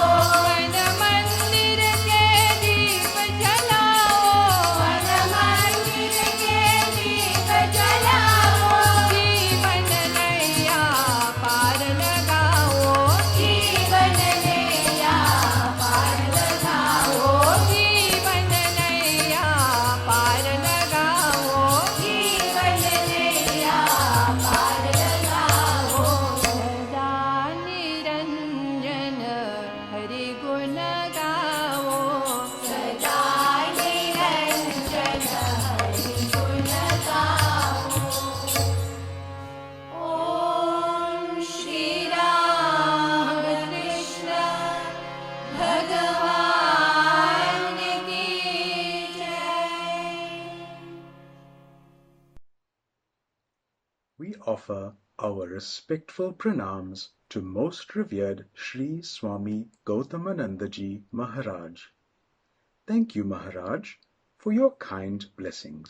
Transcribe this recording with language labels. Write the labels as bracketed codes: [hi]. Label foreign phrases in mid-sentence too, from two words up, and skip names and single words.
[hi] मन मंदिर के दीप जलाओ मन मंदिर के दीप जलाओ जीवन नैया पार लगाओ जीवन नैया पार लगाओ जीवन नैया पार लगाओ जीवन नैया पार लगाओ सदा निरंजन हरि गुण गाओ सदा निरंजन हरि गुण गाओ ओम श्री राम कृष्ण भगवान की जय [en] We offer our respectful pranams to Most Revered Sri Swami Gautamanandaji Maharaj. Thank you, Maharaj, for your kind blessings.